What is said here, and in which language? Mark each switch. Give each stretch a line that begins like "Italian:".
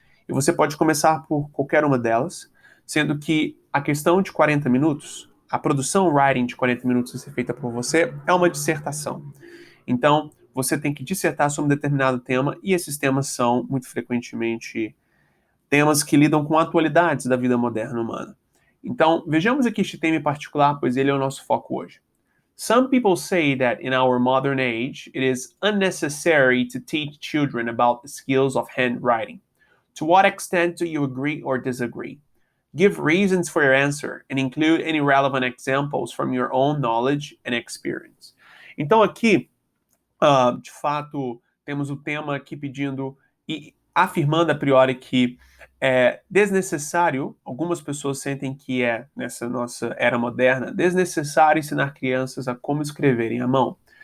Portuguese: E você pode começar por qualquer uma delas, sendo que a questão de 40 minutos, a produção Writing de 40 minutos a ser feita por você, é uma dissertação. Então, você tem que dissertar sobre um determinado tema, e esses temas são, muito frequentemente, temas que lidam com atualidades da vida moderna humana. Então, vejamos aqui este tema em particular, pois ele é o nosso foco hoje.
English: Some people say that in our modern age, it is unnecessary to teach children about the skills of handwriting. To what extent do you agree or disagree? Give reasons for your answer and include any relevant examples from your own knowledge and experience.
Portuguese: Então, aqui, de fato, temos o tema aqui pedindo e afirmando a priori que é desnecessário, algumas pessoas sentem que é, nessa nossa era moderna, desnecessário ensinar crianças a como escreverem à mão.